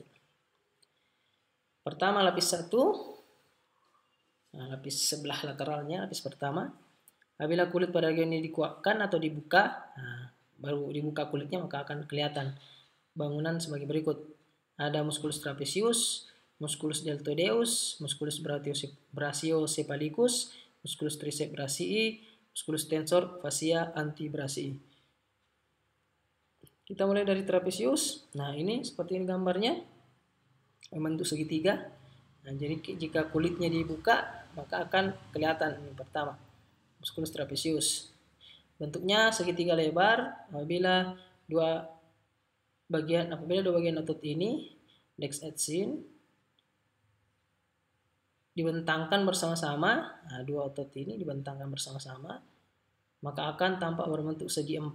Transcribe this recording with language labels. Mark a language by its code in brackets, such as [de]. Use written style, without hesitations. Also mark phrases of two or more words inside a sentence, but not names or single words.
[id] Pertama, lapis 1. Nah, lapis sebelah lateralnya, lapis pertama. Apabila kulit pada bagian ini dikuatkan atau dibuka, baru dibuka kulitnya, maka akan kelihatan bangunan sebagai berikut. Ada musculus trapezius, musculus deltoideus, musculus brachiocephalicus, musculus triceps brachii, musculus tensor fascia antebrachii. Kita mulai dari trapezius. Nah, ini seperti ini gambarnya, membentuk segitiga. Nah, jadi jika kulitnya dibuka, maka akan kelihatan ini pertama, musculus trapezius. Bentuknya segitiga lebar. Apabila dua bagian otot ini, [la] dex et sin, [id] dibentangkan bersama-sama, dua otot ini dibentangkan bersama-sama, maka akan tampak berbentuk segi 4.